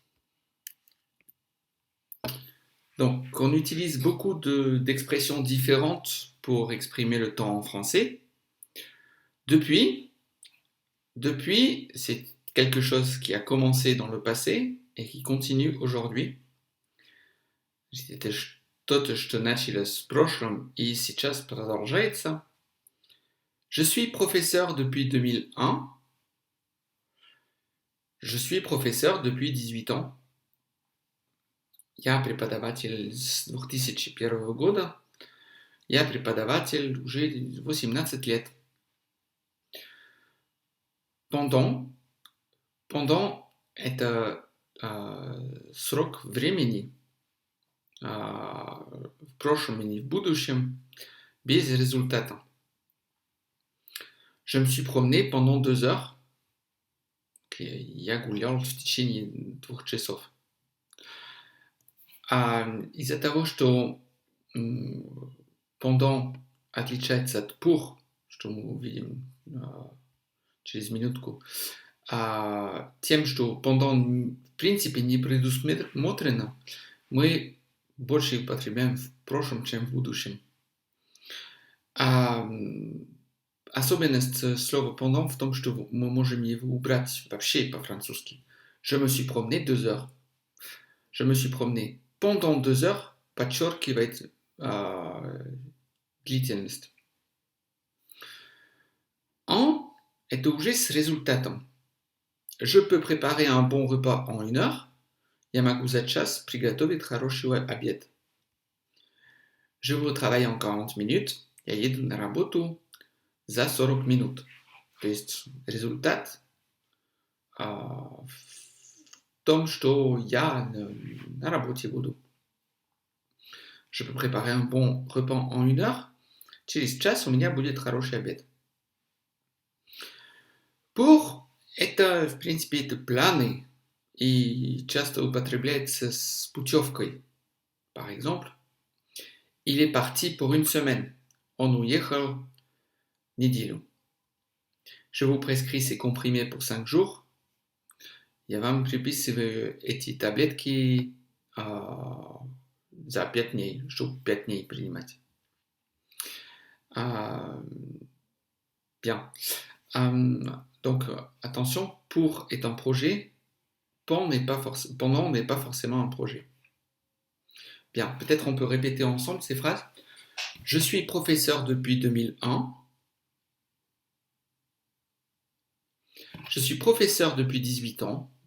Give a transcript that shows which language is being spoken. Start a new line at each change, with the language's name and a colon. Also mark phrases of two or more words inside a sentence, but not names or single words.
French: Donc on utilise beaucoup d'expressions différentes pour exprimer le temps en français. Depuis, c'est quelque chose qui a commencé dans le passé et qui continue aujourd'hui.
Russian: Это что-то, что началось в прошлом и сейчас продолжается.
French: Je suis professeur depuis 2001. Je suis professeur depuis 18 ans.
Russian: Я преподаватель с 2001 года. Я преподаватель уже 18 лет. Pendant это срок времени в прошлом и в будущем без результата.
French: Je me suis promené pendant 2 heures.
Russian: Я гулял в течение 2 часов. Из-за того, что pendant отличается от pour, что мы увидим через минутку, тем, что pendant в принципе не предусмотрено, мы больше употребляем в прошлом, чем в будущем. Особенность слова pendant в том, что мы можем его убрать вообще по-французски.
French: Je me suis promené 2 heures. Je me suis promené pendant 2 heures
Russian: подчеркивает длительность. En это уже с результатом.
French: Je peux préparer un bon repas en 1 heure.
Russian: Я могу за час приготовить хороший обед.
French: Je vais au travail en 40 minutes.
Russian: Я еду на работу за 40 минут. То есть результат в том, что я на работе буду.
French: Je peux préparer un bon repas en 1 heure.
Russian: Через час у меня будет хороший обед. Pour это, в принципе, это планы и часто употребляется с путевкой.
French: Par exemple, il est parti pour 1 semaine.
Russian: Он уехал неделю.
French: Je vous prescris ces comprimés pour 5 jours.
Russian: Я вам приписываю эти таблетки за 5 дней, чтобы 5 дней принимать.
French: Bien. Donc, attention, pour est un projet, pendant n'est pas forcément un projet. Bien, peut-être on peut répéter ensemble ces phrases. Je suis professeur depuis 2001. Je suis professeur depuis 18 ans.